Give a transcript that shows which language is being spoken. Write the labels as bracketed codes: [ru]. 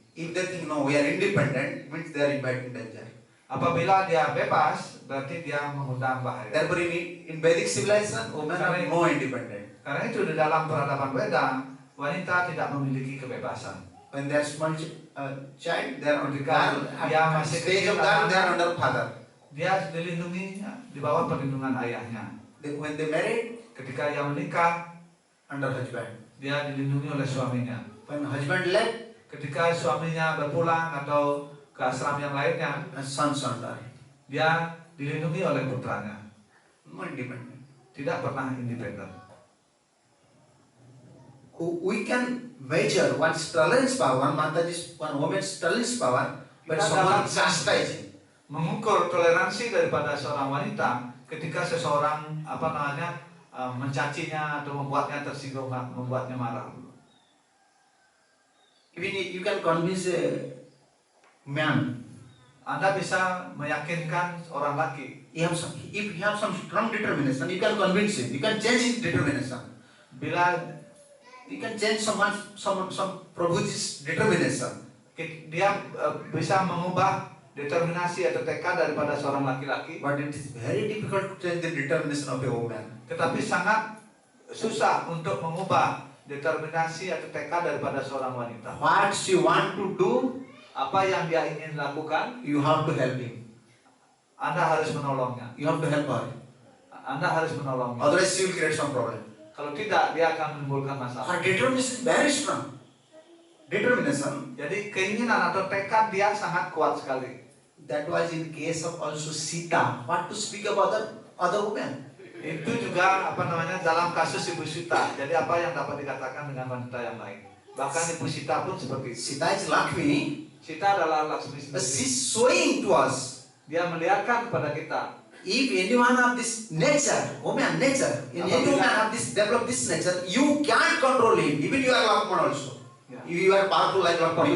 [en] If they think no, we are independent, means they are inviting danger. [id] Apabila dia bebas, berarti dia mengundang bahaya. [en] Therefore, in Vedic civilization, women are no independent. [id] Karena itu di dalam peradaban Weda, wanita tidak memiliki kebebasan. [en] When they are small child, they are under [id] Ketika dia masih [en] stage [id] kecil, [en] of girl, they are [id] anak-anak, [en] under father. [id] dia dilindungi di bawah perlindungan ayahnya. [en] When they married, [id] Ketika ia menikah, [en] under husband. [id] dia dilindungi oleh suaminya. [en] When husband left, [id] Ketika suaminya berpulang atau ke asram yang lainnya, [en] sons under. [id] dia dilindungi oleh putranya. [en] No independent. [id] Tidak pernah independen. [en] We can measure one's tolerance power, one woman's tolerance power, when [id] Kita [en] someone [id] dapat [en] chastising. [id] mengukur toleransi daripada seorang wanita ketika seseorang mencacinya atau membuatnya tersinggung, membuatnya marah. [en] Even you can convince a man. [id] Anda bisa meyakinkan orang laki. [en] If you have some strong determination, you can convince him. You can change his determination. [id] Bila [en] You can change some Prabhuji's determination. [id] dia bisa mengubah determinasi atau tekad daripada seorang laki-laki, [en] But it is very difficult to change the determination of a woman. [id] tetapi sangat susah untuk mengubah determinasi atau tekad daripada seorang wanita. [en] What she want to do, [id] Apa yang dia ingin lakukan, [en] you have to help him. [id] Anda harus menolongnya. [en] You have to help her. [id] Anda harus menolongnya. [en] Otherwise, she will create some problem. [id] Kalau tidak, dia akan menimbulkan masalah. [en] Her determination is very strong. Determination. [id] Jadi keinginan atau tekad dia sangat kuat sekali. [en] That was in case of also Sita. What to speak about other women? [id] Itu juga dalam kasus Ibu Sita. Jadi apa yang dapat dikatakan dengan wanita yang lain? Bahkan Ibu Sita pun seperti itu. [en] Sita is Lakshmi. [id] Sita adalah Laksmi [en] But [id] sendiri. [en] she's showing to us. [id] Dia melihatkan kepada kita. [en] If anyone have this nature, woman nature, if anyone have this develop this nature, you can't control him. Even you are Lakshman also. [id] Ya. [en] If you are powerful like Lakshman, you